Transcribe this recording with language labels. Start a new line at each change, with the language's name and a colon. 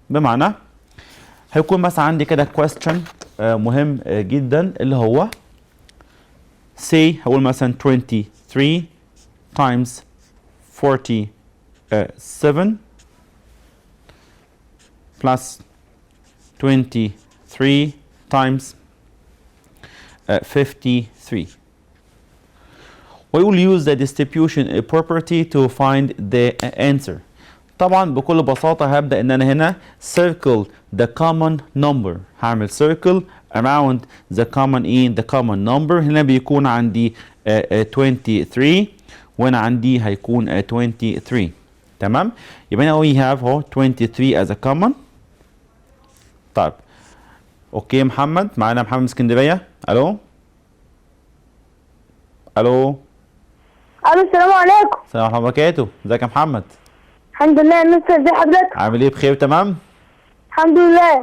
Arabic: بمعنى هيكون مثلا عندي كده question مهم جدا اللي هو say هقول مثلا 23 times 47 plus 23 times 53.
English: We will use the distribution property to find the answer.
Arabic: طبعا بكل بساطة هبدأ ان انا هنا
English: circle the common number. هعمل circle around the common number.
Arabic: هنا بيكون عندي 23 وانا عندي هيكون 23. تمام؟ يبقى هنا we have هو 23
English: as a common.
Arabic: طيب اوكي محمد، معانا محمد من اسكندرية. الو الو، السلام عليكم. السلام ورحمة الله وبركاته. ازيك يا محمد؟ الحمد لله يا مستر، ازي حضرتك؟ عامل ايه؟ بخير تمام؟ الحمد لله.